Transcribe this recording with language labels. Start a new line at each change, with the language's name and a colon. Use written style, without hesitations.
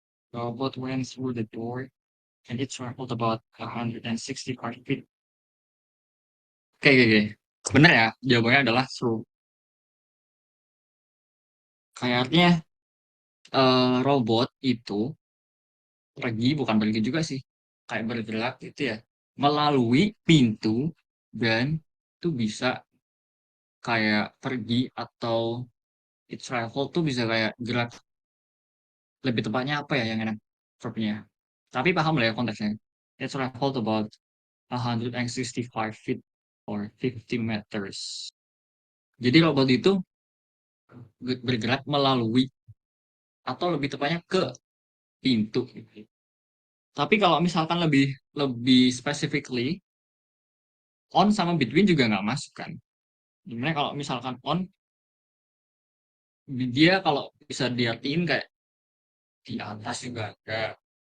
English: Robot went through the door and it traveled about 165 feet. Oke, oke, oke.
Indonesian: Bener ya, jawabannya adalah through. Kayaknya robot itu pergi, bukan pergi juga sih. Kayak bergerak gitu ya. Melalui pintu dan itu bisa kayak pergi atau
English: it travel
Indonesian: tuh bisa kayak gerak. Lebih tepatnya apa ya yang enak verbnya. Tapi paham lah ya konteksnya.
English: It traveled about 165 feet or 50 meters.
Indonesian: Jadi robot itu bergerak melalui atau lebih tepatnya ke pintu. Tapi kalau misalkan lebih lebih specifically on sama between juga nggak masuk kan. Gimana kalau misalkan on dia kalau bisa diartiin kayak di atas juga enggak.